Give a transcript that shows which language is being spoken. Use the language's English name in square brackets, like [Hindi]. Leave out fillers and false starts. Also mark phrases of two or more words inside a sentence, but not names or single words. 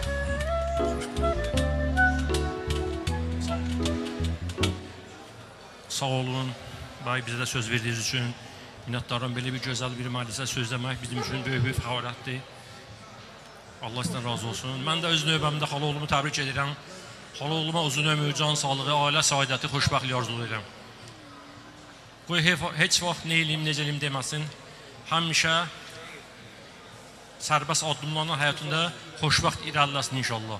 [Turkish] Sağ olun, bize de söz verdiğiniz için minnətdaram. Böyle bir güzel bir [Azerbaijani] məclisə sözləmək bizim üçün böyük bir fəaliyyətdir. Allah sizdən razı olsun. Mən də öz növbəmdə Xaloğlumu təbrik edirəm. Xaloğluma uzun ömür, can sağlığı, ailə saadəti, xoşbəxtlik arzulayıram. Qoy heç vaxt nə eləyim, necə eləyim deməsin. Həmişə sərbəst addımlanan həyatında xoşbəxt irəliləsin inşallah.